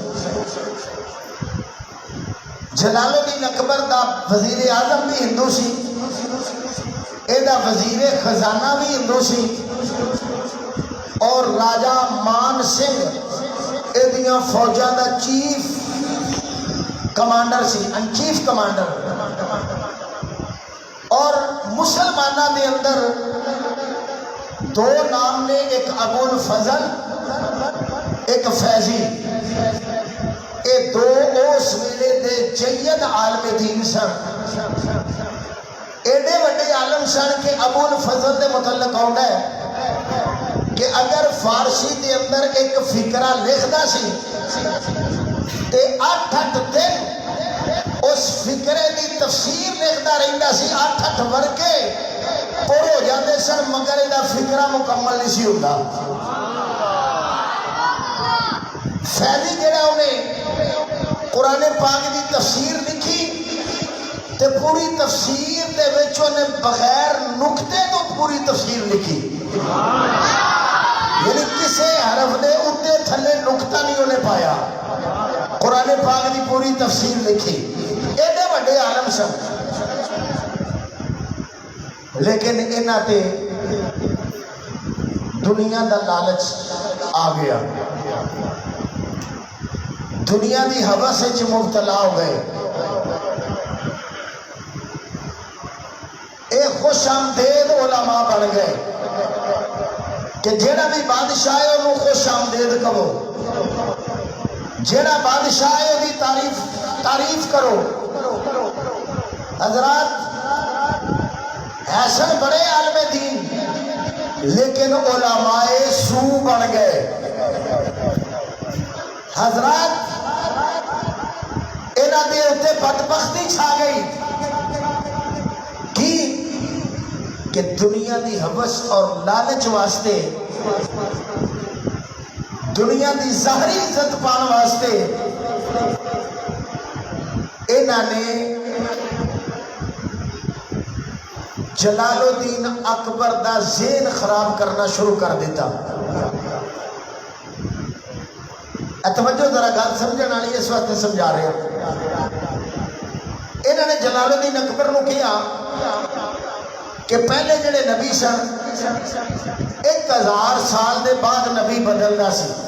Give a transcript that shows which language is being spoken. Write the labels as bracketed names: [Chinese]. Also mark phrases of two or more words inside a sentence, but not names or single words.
[Punjabi] جلال الدین اکبر دا وزیر اعظم بھی ہندو سی، یہ وزیر خزانہ بھی ہندو سی، اور راجہ مان سنگھ یہ فوجاں دا [English] chief commander [Punjabi] سی، [English] chief commander. [Punjabi] اور مسلمانہ دے اندر دو نام نے، ایک ابو الفضل ایک فیضی، اے دو اس ویلے دے جید عالم دین سن، ایڈے وڈے عالم سن کہ ابو الفضل دے متعلق آؤندا ہے کہ اگر فارسی دے اندر ایک فکرہ لکھدا سی تے 8 دن اس فکرے دی تفسیر لکھدا رہندا سی، 8 ورقے پر ہو جاندے سن مگر دا فکرہ مکمل نہیں سی ہوندا۔ فیضی جڑا انہیں قرآن پاک دی تفسیر لکھی تے پوری تفسیر دے وچ انہیں بغیر نقطے تو پوری تفسیر لکھی، یعنی کسے حرف دے اتے تھلے نقطہ نہیں انہیں پایا، قرآن پاک دی پوری تفسیر لکھی۔ ایڈے وڈے عالم سن، لیکن انہاں تے دنیا دا لالچ آ گیا، دنیا دی ہوس وچ مبتلا ہو گئے۔ اے خوش آمدید علماء بن گئے کہ جیڑا بھی بادشاہ ہے انہوں خوش آمدید کہو، جیڑا بادشاہ ہے بھی تعریف کرو۔ [Urdu] حضرات ایسے بڑے عالم دین لیکن علماء سو بن گئے۔ [Punjabi] حضرات انہاں دے اوتے بدبختی چھا گئی کہ دنیا دی حوث اور لالچ واسطے، دنیا دی ظاہری عزت پان واسطے انہاں نے جلال الدین اکبر دا ذہن خراب کرنا شروع کر دیتا۔ توجہ ذرا گل سمجھن والی [Urdu] اس وقت سمجھا رہے ہیں۔ [Punjabi] انہوں نے جلال الدین اکبر نو کیا کہ پہلے جڑے نبی سن 1000 سال دے بعد نبی بدلدا سی،